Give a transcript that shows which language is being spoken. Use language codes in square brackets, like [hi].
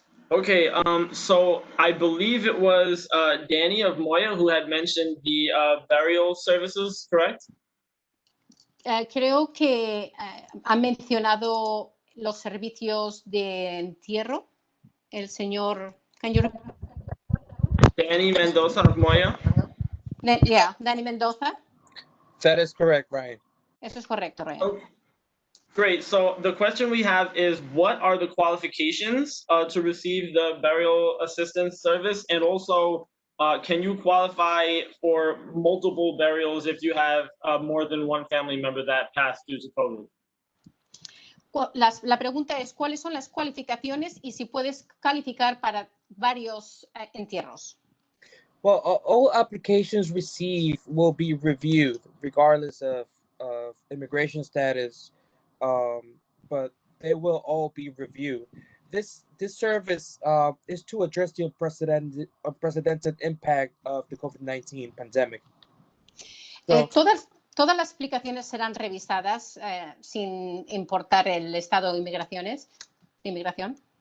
[en] Okay, so I believe it was Danny of Moya who had mentioned the burial services, correct? [es] Creo que ha mencionado los servicios de entierro. El señor... [en] Danny Mendoza of Moya? Yeah, Danny Mendoza. That is correct, Ryan. [es] Eso es correcto, Ryan. [en] Okay. Great. So the question we have is, what are the qualifications to receive the burial assistance service? And also, can you qualify for multiple burials if you have more than one family member that passed due to COVID? [es] La pregunta es, ¿cuáles son las cualificaciones y si puedes calificar para varios entierros? [en] Well, all applications received will be reviewed regardless of immigration status, but they will all be reviewed. this service is to address the unprecedented impact of the COVID-19 pandemic. So, [es] Todas las aplicaciones serán revisadas sin importar el estado de inmigración.